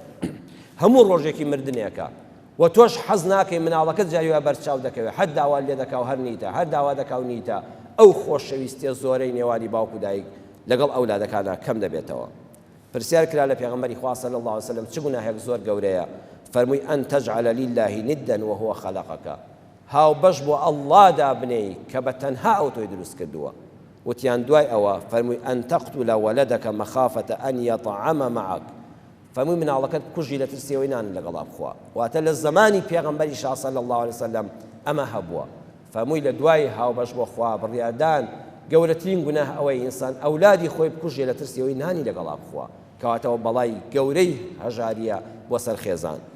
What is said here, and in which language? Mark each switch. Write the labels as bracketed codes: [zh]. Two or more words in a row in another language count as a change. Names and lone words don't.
[ckb] هەموو ڕۆژێکی مردنێکە و تۆش حەز ناکەی مناڵەکەت جاریوە بەرچاو دەکەوێت هەر داوا لێ دەکا و هەر نیتە هەر داوا دەکا و نیتە ئەو خۆشەویستیە زۆرەی نێوانی باوک و دایک لەگەڵ ئەولادەکانە کەم دەبێتەوە پرسیار کرا لە پێغەمبەری خوا [ar] صلی الله علیه وسلم [ckb] چ گوناهێک زۆر گەورەیە فەرمووی [ar] ئەن تەجعل لله ندا وهو خلقك [ckb] هاو بەش بۆ ئەڵڵا دابنێی کە بە تەنها ئەو تۆی دروست کردووە وتیان دوای ئەوە فەرمووی [ar] ئەن تەقتل ولدك مخافة أن يطعم معك [ckb] فەرمووی مناڵەکەت کوژی لە ترسیەوەی نان لەگەڵا بخوا واتە لە زمانی پێغەمبەری شا [ar] صلی الله علیه وسلم [ckb] ئەمە هەبووە فەرمووی لە دوای هاو بەش بۆ خوا بڕیاردان گەورەترین گوناه ئەوەی ئینسان ئەولادی خۆی بکوژێ لە ترسیەوەی نانی لەگەڵا بخوا کەواتەوە بەڵای گەورەی هەژاریە بۆ سەر خێزان